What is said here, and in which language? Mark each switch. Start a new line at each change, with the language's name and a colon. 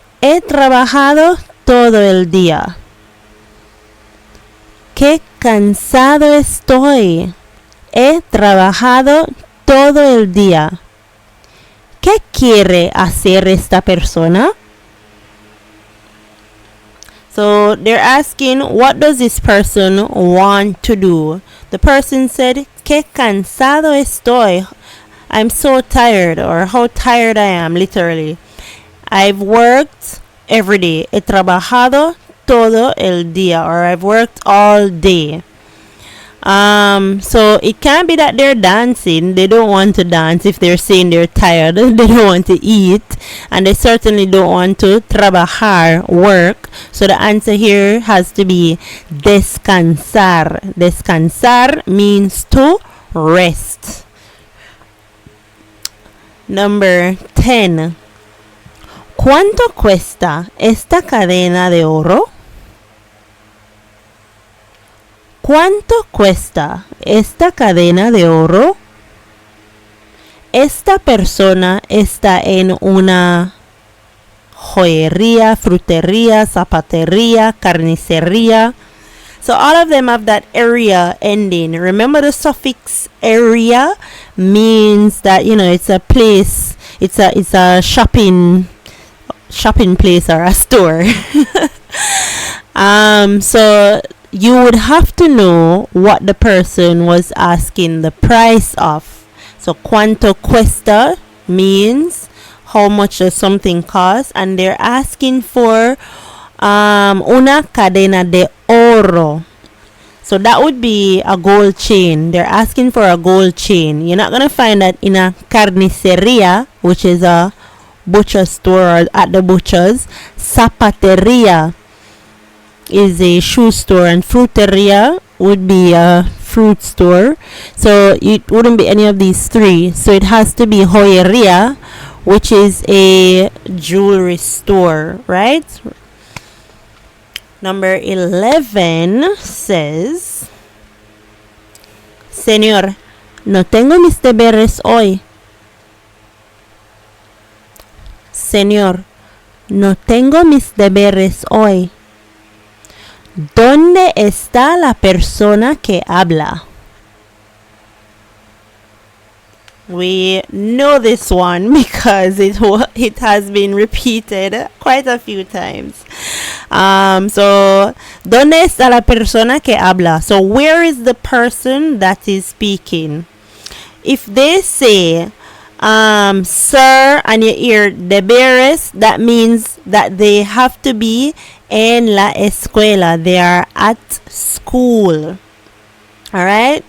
Spanish: He trabajado todo el día. Qué cansado estoy. He trabajado todo el día. ¿Qué quiere hacer esta persona?
English: So they're asking, what does this person want to do? The person said,
Spanish: qué cansado estoy.
English: I'm so tired, or how tired I am, literally. I've worked every day.
Spanish: He trabajado todo el día,
English: or I've worked all day. So it can't be that they're dancing. They don't want to dance if they're saying they're tired. They don't want to eat, and they certainly don't want to trabajar, work. So the answer here has to be descansar. Descansar means to rest. Number 10.
Spanish: ¿Cuánto cuesta esta cadena de oro? ¿Cuánto cuesta esta cadena de oro? Esta persona está en una joyería, frutería, zapatería, carnicería.
English: So all of them have that area ending. Remember the suffix area means that, you know, it's a place, it's a shopping place or a store. So you would have to know what the person was asking the price of. So
Spanish: cuánto cuesta
English: means how much does something cost, and they're asking for
Spanish: una cadena de oro.
English: So that would be a gold chain. They're asking for a gold chain. You're not gonna find that in a carniceria, which is a butcher store or at the butchers. Zapateria is a shoe store, and fruteria would be a fruit store. So it wouldn't be any of these three. So it has to be joyeria, which is a jewelry store, right? Number 11 says,
Spanish: Señor, no tengo mis deberes hoy. Señor, no tengo mis deberes hoy. ¿Dónde está la persona que habla?
English: We know this one because it has been repeated quite a few times.
Spanish: So, ¿dónde está la persona que habla?
English: So, where is the person that is speaking? If they say, sir, and you hear deberes, that means that they have to be
Spanish: en la escuela.
English: They are at school. Alright?